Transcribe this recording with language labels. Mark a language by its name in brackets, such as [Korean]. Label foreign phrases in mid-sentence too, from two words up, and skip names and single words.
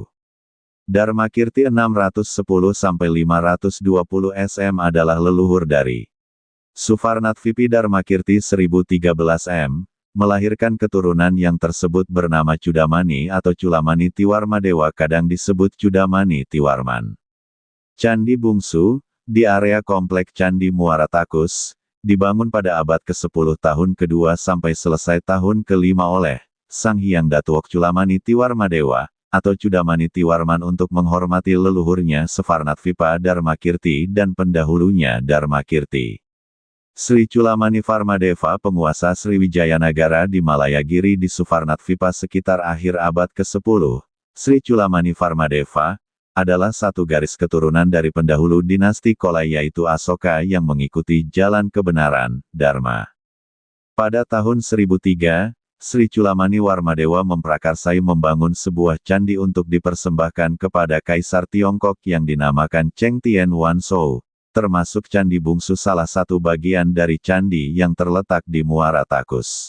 [Indonesian] Dharmakirti 610–520 SM adalah leluhur dari Suvarnatvipi Dharmakirti 1013 M, melahirkan keturunan yang tersebut bernama Cudamani atau Culamani Tiwarmadewa, kadang disebut Cudamani Tiwarman. Candi Bungsu, di area komplek Candi Muara Takus, dibangun pada abad ke-10 tahun ke-2 sampai selesai tahun ke-5 oleh Sang Hyang Datuok Culamani Tiwarmadewa, atau Cudamani Tiwarman untuk menghormati leluhurnya Suvarnatvipa Dharmakirti dan pendahulunya Dharmakirti. Sri Chulamani Varmadeva, penguasa Sriwijayanagara di Malayagiri di Suvarnatvipa sekitar akhir abad ke-10. Sri Chulamani Varmadeva adalah satu garis keturunan dari pendahulu dinasti Kolai yaitu Asoka yang mengikuti jalan kebenaran, Dharma. Pada tahun 1003, Sri Chulamani Varmadewa memprakarsai membangun sebuah candi untuk dipersembahkan kepada Kaisar Tiongkok yang dinamakan Cheng Tien Wan Shou, termasuk candi bungsu salah satu bagian dari candi yang terletak di Muara Takus.